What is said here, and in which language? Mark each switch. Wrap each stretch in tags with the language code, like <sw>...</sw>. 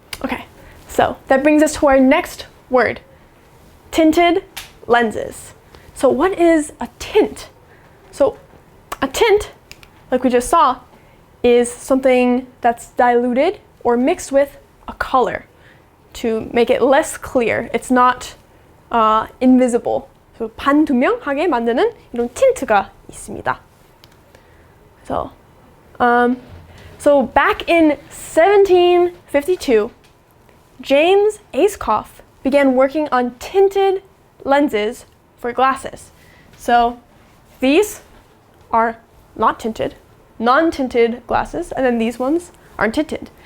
<en>Okay, so that brings us to our next word, tinted lenses. So what is a tint? So a tint, like we just saw, is something that's diluted or mixed with a color to make it less clear. It's not invisible.</en> <ko>So 반투명하게 만드는 이런 틴트가 있습니다.</ko> <en>So back in 1752, James Ayscough began working on tinted lenses for glasses. So these are not tinted, non-tinted glasses, and then these ones are tinted.</en>